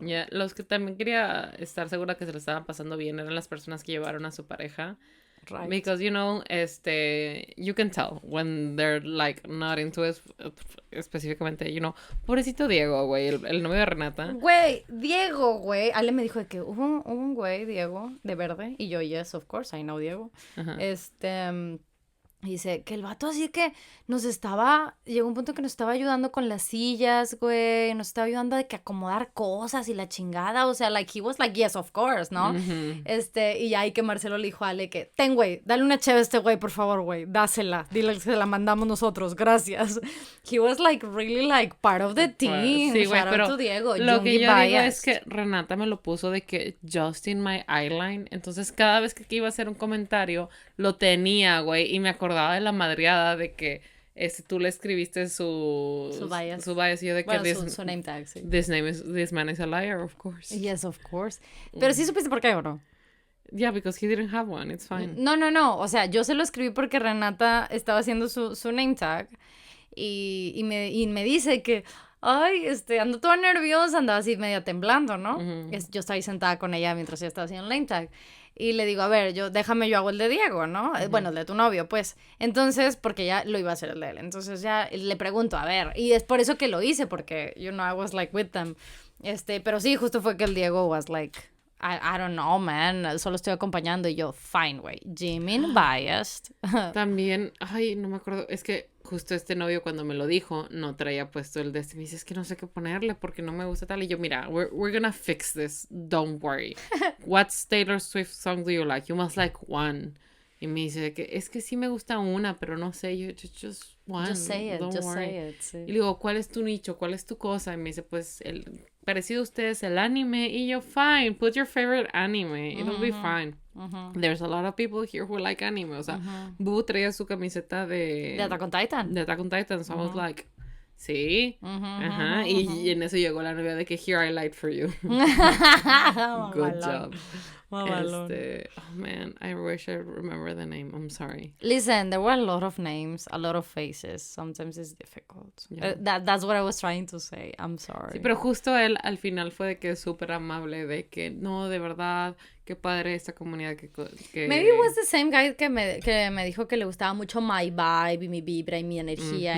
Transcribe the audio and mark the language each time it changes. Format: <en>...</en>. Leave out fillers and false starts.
<es>los que también quería estar segura que se lo estaban pasando bien eran las personas que llevaron a su pareja.</es> <en>Right. Because, you know, you can tell when they're, like, not into it,</en> <es>específicamente,</es> <en>you know.</en> <es>Pobrecito Diego, güey, el novio de Renata. Güey, Diego, güey. Ale me dijo de que hubo un güey, Diego, de verde.</es> <en>Y yo, yes, of course, I know Diego. Uh-huh.</en> <es>Dice que el vato así que llegó un punto que nos estaba ayudando con las sillas, güey, nos estaba ayudando de que acomodar cosas y la chingada, o sea, like,</es> <en>he was like, yes, of course,</en> <es>¿no? Uh-huh. Y ya ahí que Marcelo le dijo a Ale que, güey, dale una cheve a este güey, por favor, güey, dásela, dile que se la mandamos nosotros, gracias.</es> <en>He was like, really like, part of the team.</en> <es>Sí, güey, pero Diego, lo que yo digo es que Renata me lo puso de que</es> <en>just in my eyeline,</en> <es>entonces cada vez que iba a hacer un comentario, lo tenía, güey, y me acordaba de la madreada de que tú le escribiste su bias y yo de que su name tag, sí.</es> <en>This man is a liar, of course. Yes, of course.</en> <es>Pero sí supiste por qué, ¿o no?</es> <en>Yeah, because he didn't have one, it's fine.</en> <es>No, o sea, yo se lo escribí porque Renata estaba haciendo su name tag y me dice que ay, ando toda nerviosa, andaba así media temblando, ¿no? Uh-huh. Yo estaba ahí sentada con ella mientras ella estaba haciendo el name tag. Y le digo, a ver, yo hago el de Diego, ¿no? Uh-huh. Bueno, el de tu novio, pues. Entonces, porque ya lo iba a hacer el de él. Entonces ya le pregunto, a ver. Y es por eso que lo hice, porque,</es> <en>you know, I was like with them.</en> <es>Pero sí, justo fue que el Diego</es> <en>was like, I don't know, man.</en> <es>Solo estoy acompañando y yo, fine, güey.</es> <en>Jimin biased.</en> <es>También, ay, no me acuerdo, es que justo este novio cuando me lo dijo, no traía puesto el de este. Me dice, es que no sé qué ponerle porque no me gusta tal.</es> <en>Y yo, mira, we're gonna fix this, don't worry. What Taylor Swift song do you like? You must like one. Y me dice que es que sí me gusta una, pero no sé, yo just one. Just say it, don't just worry. say it. Sí.</en> <es>Y le digo, ¿cuál es tu nicho? ¿Cuál es tu cosa? Y me dice, pues, el parecido a ustedes, el anime.</es> <en>Y yo, fine, put your favorite anime. It'll be fine. There's a lot of people here who like anime.</en> <es>O sea, Boo traía su camiseta De Attack on Titan.</es> <en>de Attack on Titan. So I was like, sí.</en> <es>Y en eso llegó la novia de que</es> <en>here I lied for you. Good job. Oh man, I wish I remember the name. I'm sorry. Listen, there were a lot of names, a lot of faces. Sometimes it's difficult. Yeah. That's what I was trying to say. I'm sorry.</en> <es>Sí, pero justo él al final fue de que es súper amable, de que no, de verdad, qué padre esta comunidad que... Maybe it was the same guy que me dijo que le gustaba mucho</es> <en>my vibe</en> <es>y mi vibra y mi energía.</es>